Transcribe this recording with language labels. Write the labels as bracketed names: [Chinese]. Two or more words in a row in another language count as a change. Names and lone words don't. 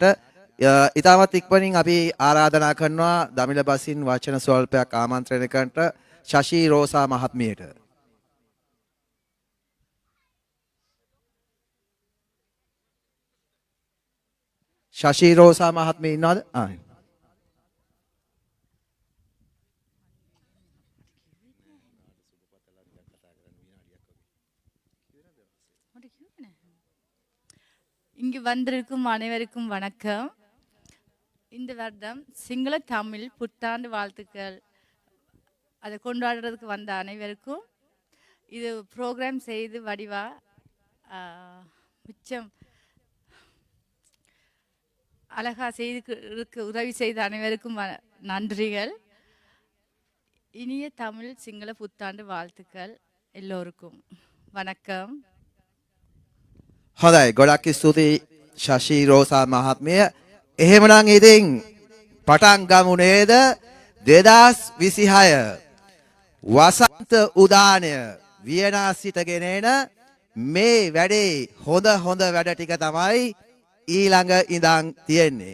[Sinhala] ඉතාමත් ඉක්මනින් අපි ආරාධනා කරනවා දමිළ බසින් වචන ස්වල්පයක් ආමන්ත්‍රණය කරන්නට ශෂී රෝසා මහත්මියට. ශෂී රෝසා මහත්මිය ඉන්නවද? [Tamil] இங்கு வந்திருக்கும் அனைவருக்கும் வணக்கம். இந்த வருடம் சிங்கள தமிழ் புத்தாண்டு வாழ்த்துக்கள் அதை கொண்டாடுறதுக்கு வந்த அனைவருக்கும் இது ப்ரோக்ராம் செய்து வடிவா மிச்சம் அழகா செய்து உதவி செய்த அனைவருக்கும் நன்றிகள். இனிய தமிழ் சிங்கள புத்தாண்டு வாழ்த்துக்கள் எல்லோருக்கும். වනකම්. [Sinhala] හොඳයි ගොඩක් ස්තුතියි ශෂී රෝසා මහත්මිය. එහෙමනම් ඉතින් පටන් ගමු නේද 2026 වසන්ත උදානය වියනා සිටගෙන එන මේ වැඩේ හොඳ වැඩ ටික තමයි ඊළඟ ඉඳන් තියෙන්නේ.